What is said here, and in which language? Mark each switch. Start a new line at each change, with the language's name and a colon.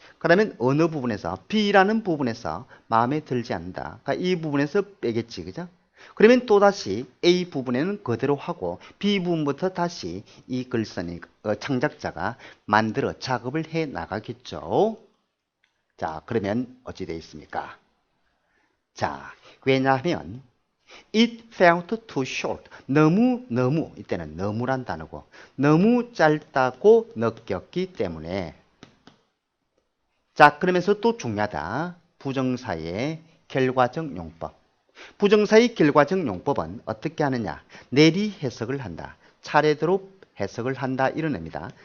Korean: 그러면 어느 부분에서 B라는 부분에서 마음에 들지 않는다. 그러니까 이 부분에서 빼겠지. 그죠? 그러면 또다시 A 부분에는 그대로 하고 B 부분부터 다시 이 글쓴이 창작자가 만들어 작업을 해 나가겠죠. 자, 그러면 어찌 되어 있습니까? 자, 왜냐하면
English: it felt too short.
Korean: 너무 이때는 너무란 단어고 너무 짧다고 느꼈기 때문에 자, 그러면서 또 중요하다. 부정사의 결과적 용법. 부정사의 결과적 용법은 어떻게 하느냐? 내리 해석을 한다. 차례대로 해석을 한다. 이런 의미다.